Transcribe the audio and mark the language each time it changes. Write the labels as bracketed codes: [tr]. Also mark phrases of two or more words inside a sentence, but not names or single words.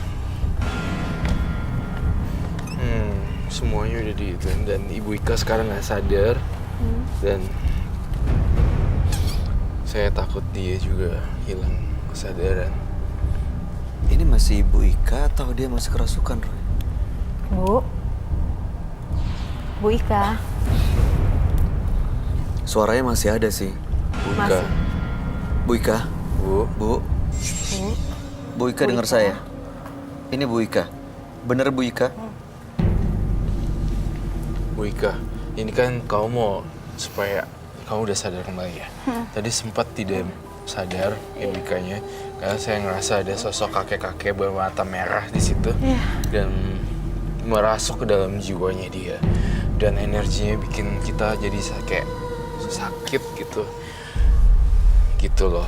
[id] Semuanya udah diituin dan Ibu Ika sekarang nggak sadar dan saya takut dia juga hilang kesadaran. Ini masih Ibu Ika atau dia masih kerasukan, Roy? Bu Ika. Suaranya masih ada sih. Masih. Bu Ika. Bu. Bu. Bu Ika dengar saya. Ini Bu Ika. Bener Bu Ika? Bu Ika, ini kan kamu mau supaya kamu udah sadar kembali ya. Tadi sempat tidak sadar Ibu Ikanya karena saya ngerasa ada sosok kakek-kakek bermata merah di situ dan merasuk ke dalam jiwanya dia dan energinya bikin kita jadi kayak sakit gitu loh.